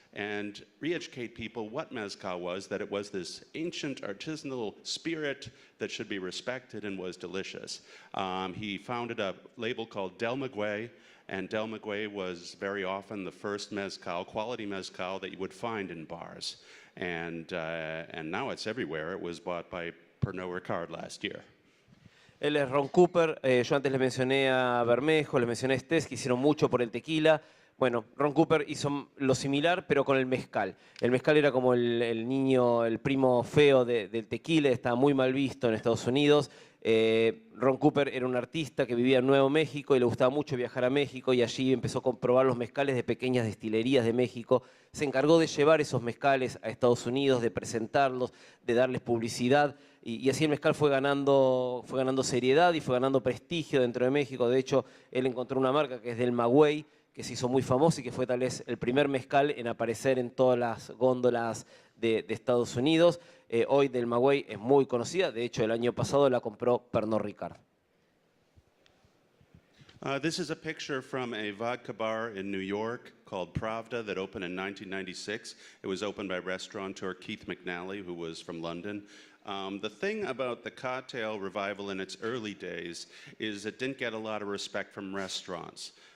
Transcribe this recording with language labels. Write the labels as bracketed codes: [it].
[en] and re-educate people what mezcal was, that it was this ancient artisanal spirit that should be respected and was delicious. He founded a label called Del Maguey, and Del Maguey was very often the first mezcal, quality mezcal, that you would find in bars. And now it's everywhere. It was bought by Pernod Ricard last year. [es] Él es Ron Cooper. Yo antes les mencioné a Bermejo, les mencioné a Estes, que hicieron mucho por el tequila. Bueno, Ron Cooper hizo lo similar, pero con el mezcal. El mezcal era como el niño, el primo feo del tequila, estaba muy mal visto en Estados Unidos. Ron Cooper era un artista que vivía en Nuevo México y le gustaba mucho viajar a México, y allí empezó a comprobar los mezcales de pequeñas destilerías de México. Se encargó de llevar esos mezcales a Estados Unidos, de presentarlos, de darles publicidad, y así el mezcal fue ganando seriedad y fue ganando prestigio dentro de México. De hecho, él encontró una marca que es Del Maguey, que se hizo muy famoso y que fue tal vez el primer mezcal en aparecer en todas las góndolas de Estados Unidos. Hoy Del Maguey es muy conocida, de hecho el año pasado la compró Pernod Ricard. [en] This is a picture from a vodka bar in New York called Pravda that opened in 1996. It was opened by restaurateur Keith McNally, who was from London. The thing about the cocktail revival in its early days is it didn't get a lot of respect from restaurants.